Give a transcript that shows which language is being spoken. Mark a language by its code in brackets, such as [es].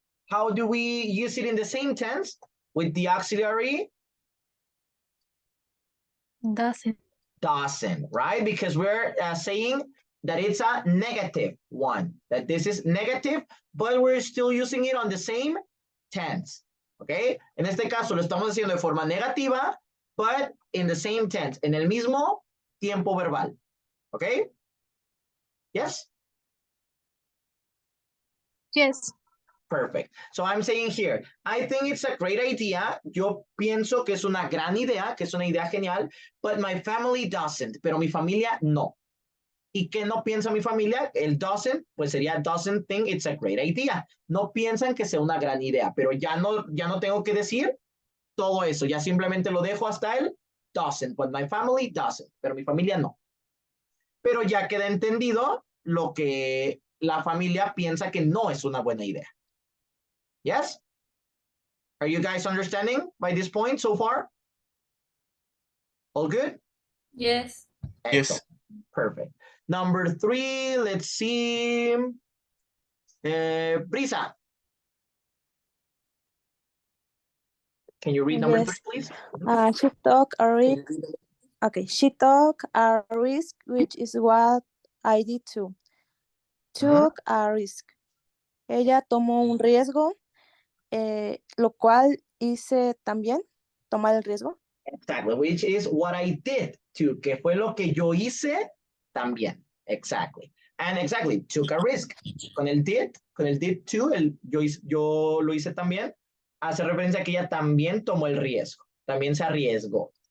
[en] How do we use it in the same tense? With the auxiliary? doesn't. Doesn't, right? Because we're saying that it's a negative one, that this is negative, but we're still using it on the same tense, okay? [es] En este caso lo estamos haciendo de forma negativa, [en] but in the same tense, [es] en el mismo tiempo verbal, okay? [en] Yes? Yes, Perfect. So I'm saying here, I think it's a great idea. [es] Yo pienso que es una gran idea, que es una idea genial, [en] but my family doesn't, [es] pero mi familia no. ¿Y qué no piensa mi familia? [en] El doesn't, [es] pues sería [en] doesn't think it's a great idea. [es] No piensan que sea una gran idea, pero ya no tengo que decir todo eso, ya simplemente lo dejo hasta el doesn't, [en] but my family doesn't, [es] pero mi familia no. Pero ya queda entendido lo que la familia piensa que no es una buena idea. [en] Yes? Are you guys understanding by this point so far? All good? Yes. Excellent. Perfect. Number 3, let's see. Brisa. Can you read number 3, Yes. please? She took a risk. Okay, she took a risk, which is what I did too. Took a risk. [es] Ella tomó un riesgo, lo cual hice también, tomar el riesgo. [en] Exactly, which is what I did too, [es] que fue lo que yo hice también. [en] Exactly. And exactly, took a risk. [es] Con el did too, yo lo hice también, hace referencia a que ella también tomó el riesgo, también se arriesgó.